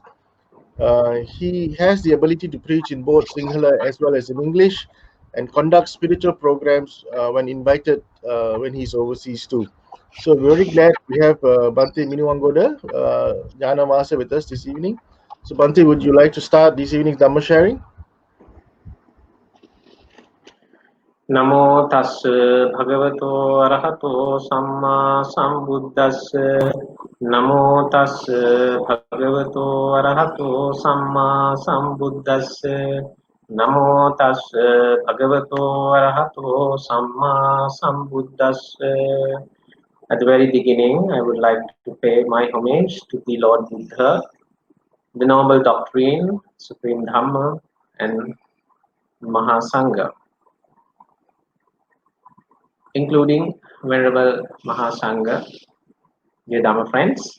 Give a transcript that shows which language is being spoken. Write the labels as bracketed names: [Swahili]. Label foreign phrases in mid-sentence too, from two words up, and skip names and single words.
[English] He has the ability to preach in both Sinhala as well as in English and conduct spiritual programs when invited when he's overseas too. So we're very glad we have Bhante Minuwangoda, Jana Masa with us this evening. So Bhante, would you like to start this evening's Dhamma sharing? [Pali] Namo tassa bhagavato arahato samma sambuddhassa. Namo tassa bhagavato arahato samma sambuddhassa. Namo tassa bhagavato arahato samma sambuddhassa. [English] At the very beginning, I would like to pay my homage to the Lord Buddha, the Noble Doctrine, Supreme Dhamma, and Mahasangha, including Venerable Mahasangha, dear Dhamma friends.